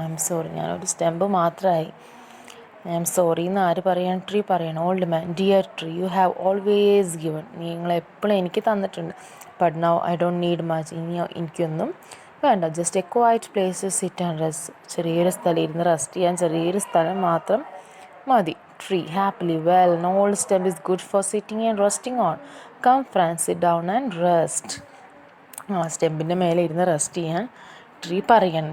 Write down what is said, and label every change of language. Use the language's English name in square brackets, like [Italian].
[English] I am sorry, [Malayalam] ഞാനൊരു stem മാത്രമായി. I am sorry എന്ന് ആര് പറയണം? ട്രീ പറയണം. [English] Old man, dear tree, you have always given. [Malayalam] നിങ്ങളെപ്പോഴും എനിക്ക് തന്നിട്ടുണ്ട്. [English] But now I don't need much. [Malayalam] ഇനി എനിക്കൊന്നും വേണ്ട. [English] Just a quiet place to sit and rest. [Malayalam] ചെറിയൊരു സ്ഥലം ഇരുന്ന് റെസ്റ്റ് ചെയ്യാൻ ചെറിയൊരു സ്ഥലം മാത്രം മതി. [English] Tree, happily, well, an old stump is good for sitting and resting on. Come friends, sit down and rest. [Malayalam] സ്റ്റെമ്പിൻ്റെ മേലെ ഇരുന്ന് റെസ്റ്റ് ചെയ്യാൻ ട്രീ പറയണം.